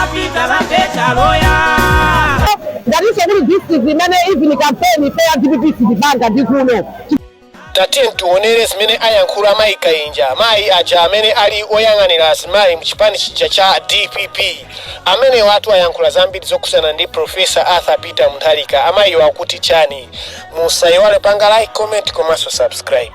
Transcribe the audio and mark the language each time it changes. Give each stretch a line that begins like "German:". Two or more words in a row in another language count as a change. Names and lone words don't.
Nyanja: That is only this is the money even campaign fair DPP the bank at Dikuno. Tatin tuonere zimene ayankhula Mai Kainja, Mai aja amene ali oyang'anira asimayi mchipani cha DPP. Amene watu ayankhula zambiri zokusana ndi Professor Arthur Peter Mutharika. Amayi wakuti chani. Musaiwale panga like, comment, komanso subscribe.